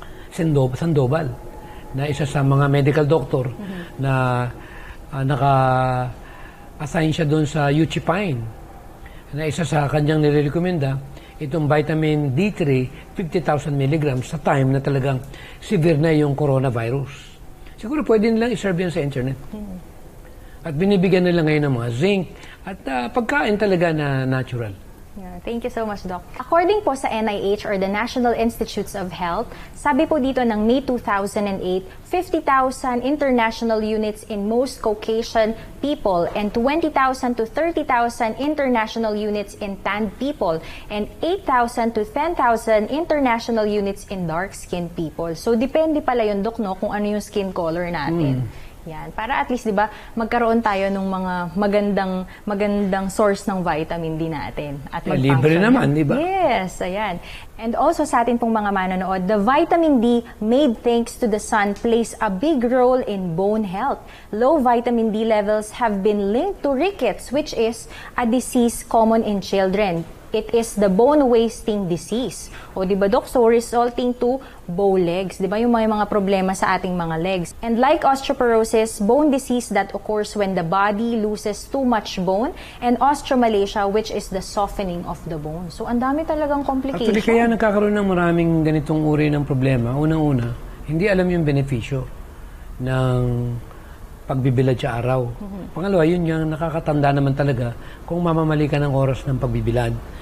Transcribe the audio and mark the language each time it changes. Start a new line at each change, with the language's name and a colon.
Filipino: Sandoval, na isa sa mga medical doctor na naka-assign siya doon sa UC Pine, na isa sa kanyang nire-recommenda, itong vitamin D3, 50,000 mg sa time na talagang severe na yung coronavirus. Siguro pwede nilang i-serve yan sa internet. At binibigyan nila ngayon ng mga zinc at pagkain talaga na natural.
English: Yeah, thank you so much, Doc. According po sa NIH or the National Institutes of Health,
Filipino: sabi po dito ng
English: May 2008, 50,000 international units in most Caucasian people and 20,000 to 30,000 international units in tanned people and 8,000 to 10,000 international units in dark-skinned people.
Filipino: So, depende pala yun, Doc, no, kung ano yung skin color natin. Yan. Para at least, di ba, magkaroon tayo ng mga magandang source ng vitamin D natin. At libre naman, di ba?
English: Yes,
Filipino: ayan.
English: And also
Filipino: sa atin pong mga manonood,
English: the vitamin D made thanks to the sun plays a big role in bone health. Low vitamin D levels have been linked to rickets, which is a disease common in children. It is the bone wasting disease.
Filipino: O di ba, Doc?
English: So resulting to bow legs.
Filipino: Di ba yung mga problema sa ating mga legs.
English: And like osteoporosis, bone disease that occurs when the body loses too much bone, and osteomalacia, which is the softening of the bone.
Filipino: So ang dami talagang complication. Actually, kaya nagkakaroon ng maraming ganitong uri ng problema. Unang-una, hindi alam yung benepisyo ng pagbibilad sa araw. Pangalawa, yun yung nakakatanda naman talaga kung mamamali ka ng oras ng pagbibilad.